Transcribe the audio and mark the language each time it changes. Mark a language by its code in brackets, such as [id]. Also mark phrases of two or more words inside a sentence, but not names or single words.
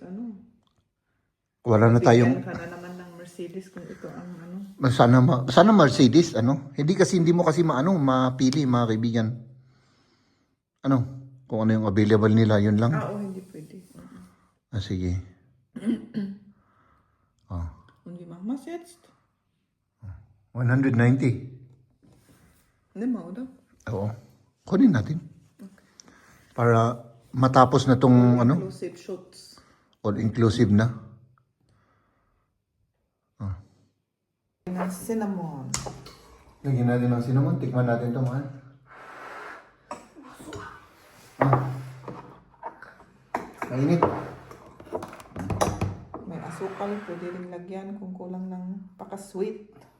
[tl] Wala na tayong, bigyan ka na naman ng Mercedes kung ito ang sana Mercedes, hindi mo kasi mapili, mga kaibigan. Kung ano yung available nila, yun lang. hindi pwede. Sige. [de] Und wie machen wir es jetzt? [tl] 190. Hindi mo daw. Oo. Kunin natin. Para matapos na tong ano, [en] Inclusive shoots. [tl] all-inclusive na. Ng cinnamon. Lagyan natin ng cinnamon. Tikman natin ito, mahal. Mainit. May asukal, pwede rin lagyan kung kulang ng paka-sweet.